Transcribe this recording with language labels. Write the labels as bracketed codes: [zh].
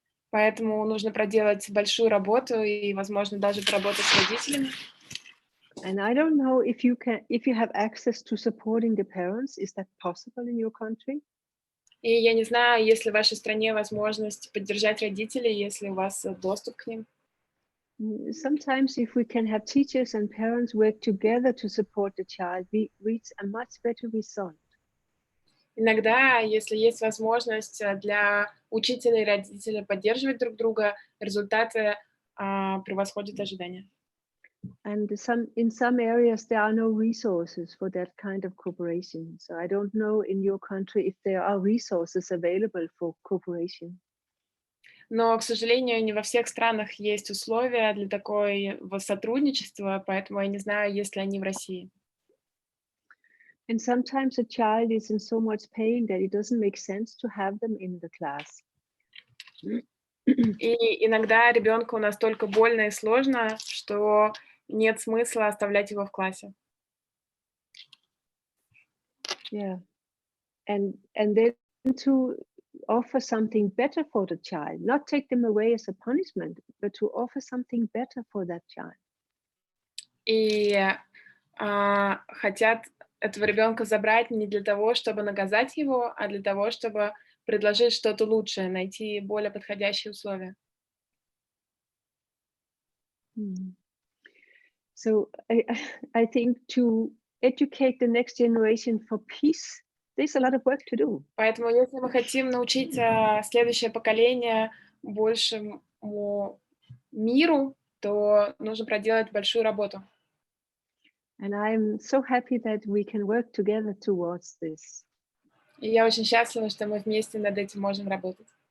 [ru] Поэтому нужно проделать большую работу и, возможно, даже поработать с родителями. [en] And I don't know if you have access to supporting the parents. Is that possible in your country? [ru] И я не знаю, есть ли в вашей стране возможность поддержать родителей, если у вас доступ к ним. [en] Sometimes if we can have teachers and parents work together to support the child, we reach a much better result. [ru] Иногда, если есть возможность для учителя и родителей поддерживать друг друга, результаты превосходят ожидания. [en] And in some areas there are no resources for that kind of cooperation. So I don't know in your country if there are resources available for cooperation. [ru] Но, к сожалению, не во всех странах есть условия для такого сотрудничества, поэтому я не знаю, есть ли они в России. [en] And sometimes a child is in so much pain that it doesn't make sense to have them in the class. [ru] И иногда ребенку настолько больно и сложно, что нет смысла оставлять его в классе. [en] Yeah. And then to offer something better for the child, not take them away as a punishment, but to offer something better for that child. [ru] И хотят этого ребенка забрать не для того, чтобы наказать его, а для того, чтобы предложить что-то лучшее, найти более подходящие условия. [en] So I think to educate the next generation for peace, there's a lot of work to do. [ru] Поэтому, если мы хотим научить следующее поколение большему миру, то нужно проделать большую работу. [en] And I'm so happy that we can work together towards this. [ru] И я очень счастлива, что мы вместе над этим можем работать.